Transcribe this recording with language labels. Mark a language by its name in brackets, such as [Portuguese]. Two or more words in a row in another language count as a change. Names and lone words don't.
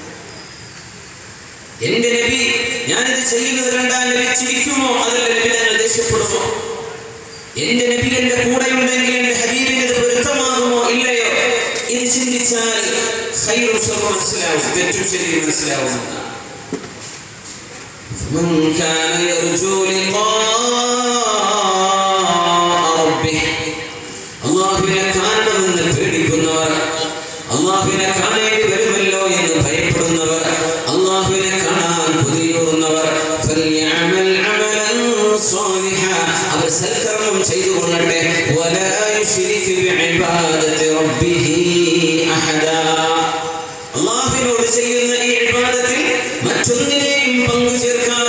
[Malayalam] എൻ്റെ നബി ഞാനിത് ചെയ്യുന്നത് കണ്ടാൽ നബി ചിരിക്കുമോ? അതല്ല നബി തങ്ങൾ ദേഷ്യപ്പെടുമോ? എൻ്റെ നബി എൻ്റെ കൂടെയുണ്ടെങ്കിൽ എൻ്റെ ഹബീബിന് ഇത് പൊരുത്തമാകുമോ ഇല്ലയോ? ഇത് ചിന്തിച്ചാൽ ഖൈറും ശർറും മനസ്സിലാവും, തെറ്റും ശരിയും മനസ്സിലാവുന്നതാണ്. [Arabic] من كان يرجو لقاء ربه [Malayalam] അല്ലാഹുവിനെ കാണണമെന്ന് പേടിക്കുന്നവർ, അല്ലാഹുവിനെ കാണേണ്ടി വരുമല്ലോ എന്ന് ഭയപ്പെടുന്നവർ, അല്ലാഹുവിനെ കാണാൻ കൊതിയൂറുന്നവർ, [Arabic] فليعمل عملا صالحا, [Malayalam] അവർ സൽക്കർമ്മം ചെയ്തുകൊള്ളട്ടെ. [Arabic] ولا يشرك بعبادة ربه أحدا, [Malayalam] അല്ലാഹുവിനോട് ചെയ്യുന്ന ഈ ഇബാദത്തിൽ മറ്റൊന്നിനെയും പങ്കു ചേർക്കാതെ.